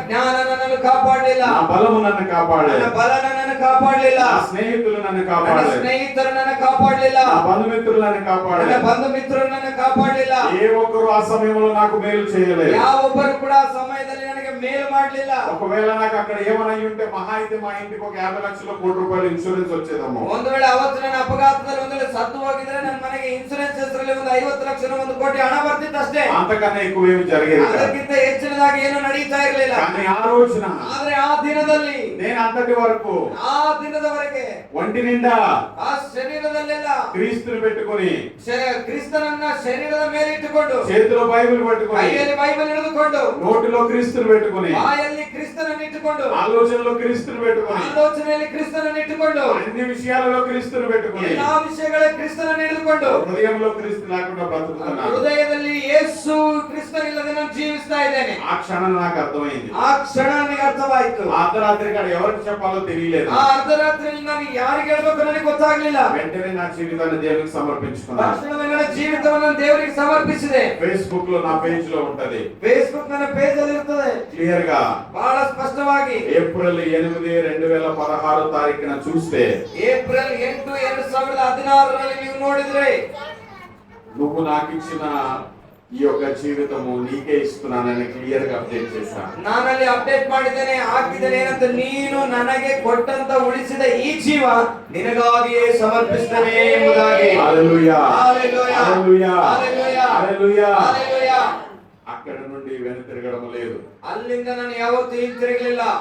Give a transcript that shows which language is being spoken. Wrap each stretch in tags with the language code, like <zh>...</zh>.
<kn>ಜ್ಞಾನ ನನ್ನನ್ನು ಕಾಪಾಡಲಿಲ್ಲ.</kn> <te>నా బలము నన్ను</te> <kn>ನನ್ನ</kn> <te>కాపాడలేదు.</te> <kn>ಬಲ ನನ್ನನ್ನು ಕಾಪಾಡಲಿಲ್ಲ.</kn> <te>నా స్నేహితులు నన్ను</te> <kn>ನನ್ನ</kn> <te>కాపాడలేదు.</te> <kn>ಸ್ನೇಹಿತರು ನನ್ನ ಕಾಪಾಡಲಿಲ್ಲ.</kn> <te>నా బంధుమిత్రులు నన్ను</te> <kn>ನನ್ನ</kn> <te>కాపాడలేదు.</te> <kn>ಬಂಧು ಮಿತ್ರರು ನನ್ನ ಕಾಪಾಡಲಿಲ್ಲ.</kn> <te>ఏ ఒక్కరు ఆ సమయంలో నాకు మేలు చేయలేదు.</te> <kn>ಯಾವೊಬ್ಬರು ಕೂಡ ಆ ಸಮಯದಲ್ಲಿ ನನಗೆ ಮೇಲು ಮಾಡಲಿಲ್ಲ.</kn> <te>ఒకవేళ నాకు అక్కడ ఏమైనా ఉంటే మహా అయితే మా ఇంటికి ఒక 50 లక్షల కోటి రూపాయలు ఇన్సూరెన్స్ వచ్చేదమ్మో.</te> <kn>ಒಂದು ವೇಳೆ ಅವತ್ತು ನನ್ನ ಅಪಘಾತದಲ್ಲಿ ಒಂದು ವೇಳೆ ಸತ್ತು ಹೋಗಿದ್ರೆ ನನ್ನ ಮನೆಗೆ ಇನ್ಸೂರೆನ್ಸ್ ಹೆಸರಲ್ಲಿ ಒಂದು 50 ಲಕ್ಷ 1 ಕೋಟಿ ಹಣ ಬರ್ತಿತ್ತು ಅಷ್ಟೇ.</kn> <te>అంతకన్నా ఎక్కువ ఏమి జరిగేది కాదు.</te> <kn>ಅದಕ್ಕಿಂತ ಹೆಚ್ಚಿನದಾಗಿ ಏನು ನಡೀತಾ ಇರಲಿಲ್ಲ.</kn> <te>కానీ ఆ రోజున</te> <kn>ಆದ್ರೆ ಆ ದಿನದಲ್ಲಿ</kn> <te>నేను అంతటి వరకు</te> <kn>ಆ ದಿನದವರೆಗೆ</kn> <te>ఒంటి నిండా</te> <kn>ಆ ಶರೀರದಲ್ಲೆಲ್ಲ</kn> <te>క్రీస్తుని పెట్టుకొని</te> <kn>ಕ್ರಿಸ್ತನನ್ನ ಶರೀರದ ಮೇಲೆ ಇಟ್ಟುಕೊಂಡು</kn> <te>చేతిలో బైబిల్ పట్టుకొని</te> <kn>ಕೈಯಲ್ಲಿ ಬೈಬಲ್ ಹಿಡಿದುಕೊಂಡು</kn> <te>నోటిలో క్రీస్తుని పెట్టుకొని</te> <kn>ಬಾಯಲ್ಲಿ ಕ್ರಿಸ್ತನನ್ನು ಇಟ್ಟುಕೊಂಡು</kn> <te>ఆలోచనలో క్రీస్తుని పెట్టుకొని</te> <kn>ಆಲೋಚನೆಯಲ್ಲಿ ಕ್ರಿಸ್ತನನ್ನು ಇಟ್ಟುಕೊಂಡು</kn> <te>అన్ని విషయాలలో క్రీస్తుని పెట్టుకొని</te> <kn>ಎಲ್ಲಾ ವಿಷಯಗಳ ಕ್ರಿಸ್ತನನ್ನು ಹಿಡಿದುಕೊಂಡು</kn> <te>హృదయంలో క్రీస్తు లేకుండా బ్రతుకుతున్నాను.</te> <kn>ಹೃದಯದಲ್ಲಿ ಯೇಸು ಕ್ರಿಸ್ತನಿಲ್ಲದೆ ನಾನು ಜೀವಿಸ್ತಾ ಇದ್ದೇನೆ.</kn> <te>ఆ క్షణం నాకు అర్థమైంది.</te> <kn>ಆ ಕ್ಷಣ ನನಗೆ ಅರ್ಥವಾಯಿತು.</kn> <te>ఆ అర్ధరాత్రి కాడ ఎవరికి చెప్పాలో తెలియలేదు.</te> <kn>ಆ ಅರ್ಧರಾತ್ರಿಯಲ್ಲಿ ನಾನು ಯಾರಿಗೆ ಹೇಳ್ಬೇಕು ನನಗೆ ಗೊತ್ತಾಗ್ಲಿಲ್ಲ.</kn> <te>వెంటనే నా జీవితాన్ని దేవునికి సమర్పించుకున్నాను.</te> <kn>ತಕ್ಷಣವೇ ನನ್ನ ಜೀವಿತವನ್ನು ದೇವರಿಗೆ ಸಮರ್ಪಿಸಿದೆ.</kn> <te>ఫేస్బుక్ లో నా పేజ్ లో ఉంటది.</te> <kn>ಫೇಸ್ಬುಕ್ ನನ್ನ ಪೇಜ್ ಅಲ್ಲಿ ಇರ್ತದೆ</kn> <te>క్లియర్ గా</te> <kn>ಬಹಳ ಸ್ಪಷ್ಟವಾಗಿ.</kn> <te>ఏప్రిల్ 8 2016 తారీఖున చూస్తే</te> <kn>ಏಪ್ರಿಲ್ 8 2016ರಲ್ಲಿ ನೀವು ನೋಡಿದ್ರೆ</kn> <te>నువ్వు నాకు ఇచ్చిన ఈ యొక్క జీవితము నీకే ఇస్తున్నానని క్లియర్ గా అప్డేట్ చేశాను.</te> <kn>ನಾನಲ್ಲಿ ಅಪ್ಡೇಟ್ ಮಾಡಿದ್ದೇನೆ, ಹಾಕಿದ್ದೇನೆ ಏನಂತ, ನೀನು ನನಗೆ ಕೊಟ್ಟಂತ ಉಳಿಸಿದ ಈ ಜೀವ ನಿನಗಾಗಿಯೇ ಸಮರ್ಪಿಸ್ತೇನೆ ಎಂಬುದಾಗಿ.</kn> <te>హల్లెలూయా హల్లెలూయా హల్లెలూయా హల్లెలూయా హల్లెలూయా. హల్లెలూయా. అక్కడ నుండి వెనుతిరగడం లేదు.</te> <kn>ಅಲ್ಲಿಂದ ನಾನು ಯಾವತ್ತೂ ಹಿಂತಿರುಗಲಿಲ್ಲ.</kn>